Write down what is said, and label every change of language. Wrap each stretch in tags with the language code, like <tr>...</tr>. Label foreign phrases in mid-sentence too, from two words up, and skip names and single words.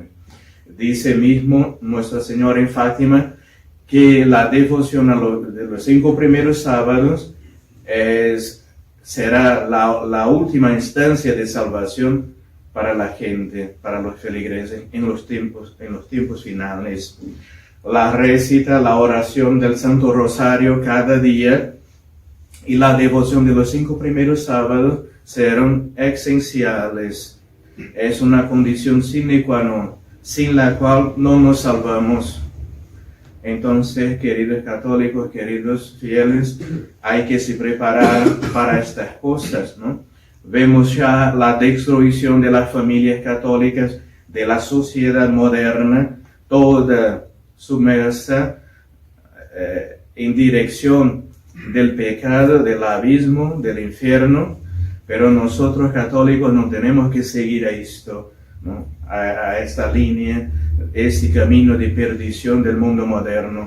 <es>Dice mismo Nuestra Señora en Fátima que la devoción de los 5 primeros sábados será la última instancia de salvación para la gente, para los feligreses en los tiempos finales. La recita, la oración del Santo Rosario cada día y la devoción de los 5 primeros sábados serán esenciales.</es> <la>Es una condición sine qua non,</la> <es>sin la cual no nos salvamos. Entonces, queridos católicos, queridos fieles, hay que se preparar para estas cosas, ¿no? Vemos ya la destrucción de las familias católicas, de la sociedad moderna, toda sumersa en dirección del pecado, del abismo, del infierno, pero nosotros católicos no tenemos que seguir a esto, ¿no?, a esta línea, este camino de perdición del mundo moderno.</es>